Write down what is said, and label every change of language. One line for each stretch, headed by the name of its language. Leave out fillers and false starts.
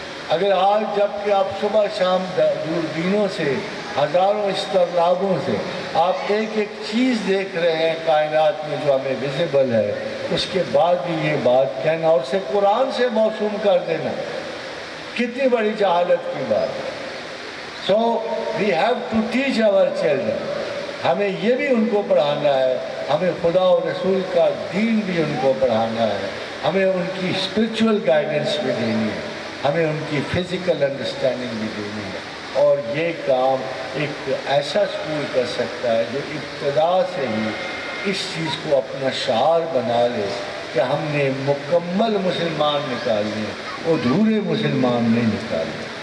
Urdu: اگر آج جب کہ آپ صبح شام دوربینوں سے ہزاروں اسٹرلابوں سے آپ ایک ایک چیز دیکھ رہے ہیں کائنات میں جو ہمیں ویزیبل ہے، اس کے بعد بھی یہ بات کہنا اور اسے قرآن سے موسوم کر دینا کتنی بڑی جہالت کی بات ہے.
English: So we have to teach our children.
Urdu: ہمیں یہ بھی ان کو پڑھانا ہے، ہمیں خدا و رسول کا دین بھی ان کو پڑھانا ہے، ہمیں ان کی
English: spiritual guidance
Urdu: بھی دینی ہے، ہمیں ان کی
English: physical understanding
Urdu: بھی دینی ہے. اور یہ کام ایک ایسا اسکول کر سکتا ہے جو ابتدا سے ہی اس چیز کو اپنا شعار بنا لے کہ ہم نے مکمل مسلمان نکالنے، ادھورے مسلمان نہیں نکالنے.